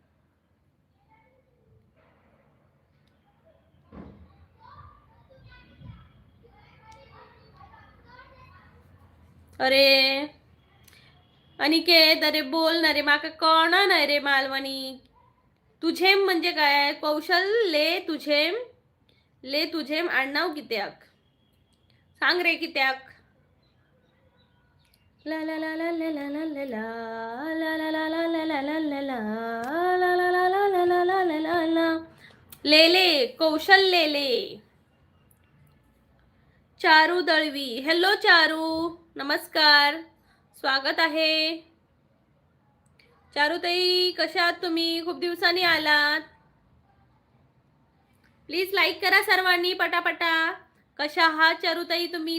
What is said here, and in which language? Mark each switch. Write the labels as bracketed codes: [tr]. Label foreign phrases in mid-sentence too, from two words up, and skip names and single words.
[mr] अरे अनिकेत अरे बोल ना रे. माका कळना नाही रे मालवणी. [kok] तुझेम [mr] म्हणजे काय. [kok] कौशल ले तुझेम आडनाव कित्याक सांग रे कित्याक. ला ला ला ला ला ला ला ला ला ला ला ला ला ला ला ला ला ला लेले कौशल लेले. [mr] चारू दळवी. हॅलो चारू नमस्कार स्वागत आहे. चारुताई कशा आहात तुम्ही. खूप दिवसांनी आलात. प्लीज लाईक करा सर्वांनी पटापटा. कशा आहात चारुताई तुम्ही?